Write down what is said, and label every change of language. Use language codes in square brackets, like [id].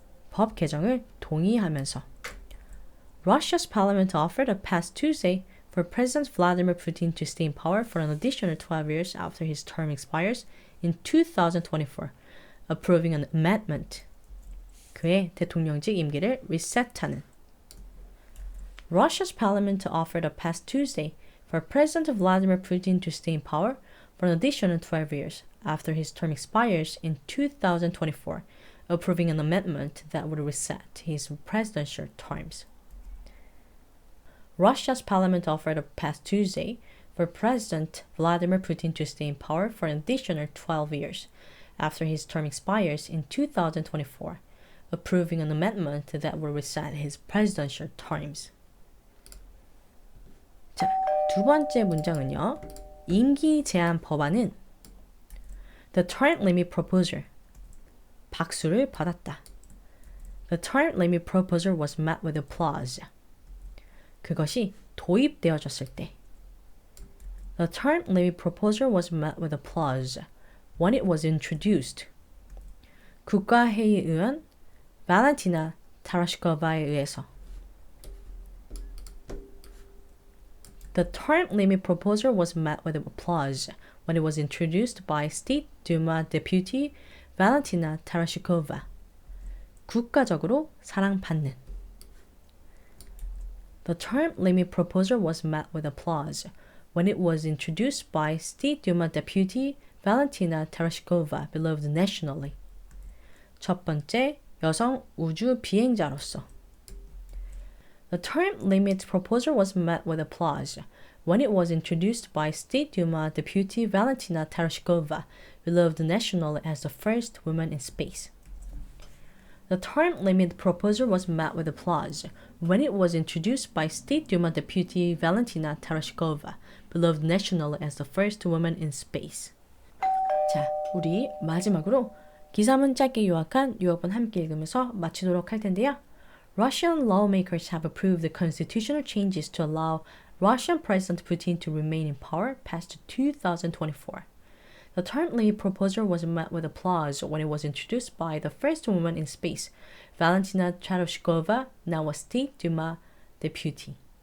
[ko] 법 개정을 동의하면서 [en] Russia's parliament offered a path Tuesday for President Vladimir Putin to stay in power for an additional 12 years after his term expires in 2024, approving an amendment. [ko] 그의 대통령직 임기를 리셋하는. [en] Russia's parliament offered a path Tuesday for President Vladimir Putin to stay in power for an additional 12 years after his term expires in 2024, approving an amendment that would reset his presidential terms. Russia's parliament offered a path Tuesday for President Vladimir Putin to stay in power for an additional 12 years after his term expires in 2024, approving an amendment that would reset his presidential terms. [ko] 자, 두 번째 문장은요. 임기 제한 법안은 [en] The term limit proposal. [ko] 박수를 받았다. [en] The term limit proposal was met with applause. [ko] 그것이 도입되어졌을 때. [en] The term limit proposal was met with applause when it was introduced. [ko] 국가회의의원 발렌티나 타라시코바에 의해서. [en] The term limit proposal was met with applause when it was introduced by State Duma Deputy Valentina Tereshkova. [ko] 국가적으로 사랑받는. [en] The term limit proposal was met with applause when it was introduced by State Duma Deputy Valentina Tereshkova, beloved nationally. [ko] 첫 번째 여성 우주 비행자로서. [en] The term limit proposal was met with applause when it was introduced by State Duma Deputy Valentina Tereshkova, beloved nationally as the first woman in space. The term limit proposal was met with applause when it was introduced by State Duma Deputy Valentina Tereshkova, beloved nationally as the first woman in space. [ko] 자, 우리 마지막으로 기사문 짧게 요약한 요약본 함께 읽으면서 마치도록 할 텐데요. [en] Russian lawmakers have approved the constitutional changes to allow Russian President Putin to remain in power past 2024. The term limit proposal was met with applause when it was introduced by the first woman in space, Valentina Tereshkova, now a State Duma deputy.